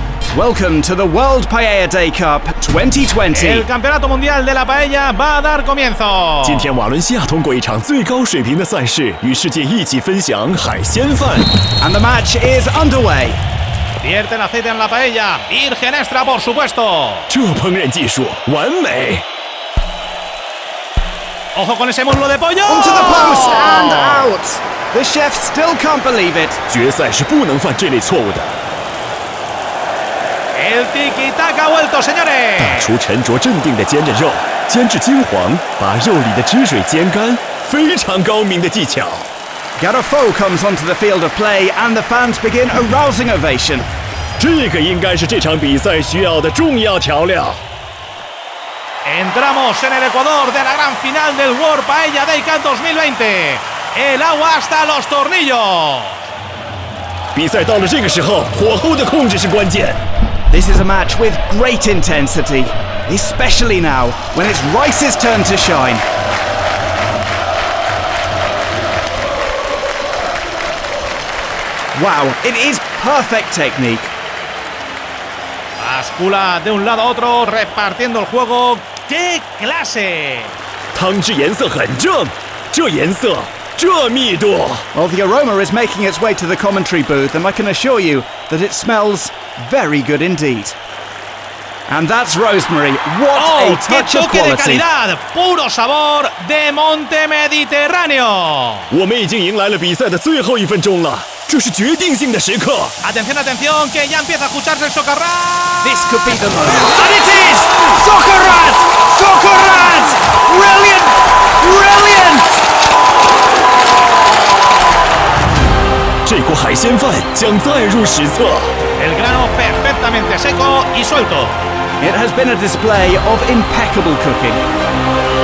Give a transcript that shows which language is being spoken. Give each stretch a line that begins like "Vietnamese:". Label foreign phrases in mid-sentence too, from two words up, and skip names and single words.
English: Welcome to the World Paella Day Cup 2020.
Spanish: El Campeonato Mundial de la Paella va a dar comienzo.
Chinese: 今天瓦伦西亚通过一场最高水平的赛事，与世界一起分享海鲜饭。
English: And the match is underway.
Spanish: Vierten aceite en la paella, virgen extra por supuesto.
Chinese: 这烹饪技术完美。
Spanish: Ojo con ese muslo de pollo.
English: Onto the post and out. The chef still can't believe it.
Chinese: 决赛是不能犯这类错误的。
Spanish: El tiki-taka ha vuelto, señores.
Chinese: 大厨沉着镇定地煎着肉，煎至金黄，把肉里的汁水煎干，非常高明的技巧。
English: Garofo comes onto the field of play and the fans begin a rousing ovation.
Chinese: 这个应该是这场比赛需要的重要调料。
Spanish: Entramos en el Ecuador de la gran final del World Paella Day Cup 2020. El agua hasta los tornillos.
Chinese: 比赛到了这个时候，火候的控制是关键。
English: This is a match with great intensity, especially now when it's Rice's turn to shine. Wow, it is perfect technique.
Spanish: Bascula de un lado a otro, repartiendo el juego. ¡Qué clase!
Chinese: 汤汁颜色很正，这颜色，这密度。
English: Well, the aroma is making its way to the commentary booth, and I can assure you that it smells very good indeed. And that's Rosemary. What a
Spanish: ¡Qué
English: touch of
Spanish: toque de
English: quality!
Spanish: calidad! ¡Puro sabor de Monte Mediterráneo!
Chinese: 我们已经迎来了比赛的最后1分钟了，这是决定性的时刻。
Spanish: Atención, atención, que ya empieza a escucharse el socarrán.
English: This could be the moment. And it is! Socarrán! Socarrán! Brilliant! Brilliant!
Chinese: 这锅海鲜饭将载入史册。
Spanish: El grano perfectamente seco y suelto.
English: It has been a display of impeccable cooking.